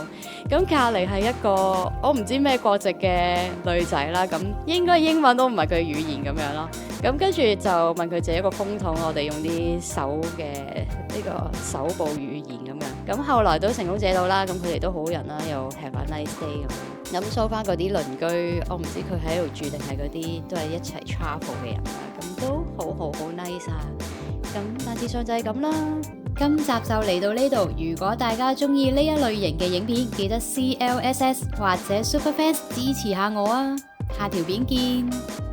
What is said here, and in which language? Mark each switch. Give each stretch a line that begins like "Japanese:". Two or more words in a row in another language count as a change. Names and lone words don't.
Cantonese: 咁隔離係一個我唔知咩國籍嘅女仔啦，咁應該英文都唔係佢語言咁樣咯。咁跟住就問佢借一個風筒，我哋用啲手嘅呢個手部語言咁樣。咁後來都成功借到啦，咁佢哋都好人啦，又
English: have a nice day
Cantonese: 咁。咁收翻嗰啲鄰居，我唔知佢喺度住定係嗰啲都係一齊 travel 嘅人啦，咁都好 nice 啊。咁大致上就係咁啦。今集就嚟到呢度，如果大家中意呢一類型嘅影片，記得 CLSS 或者 Superfans 支持下我啊！下條片見。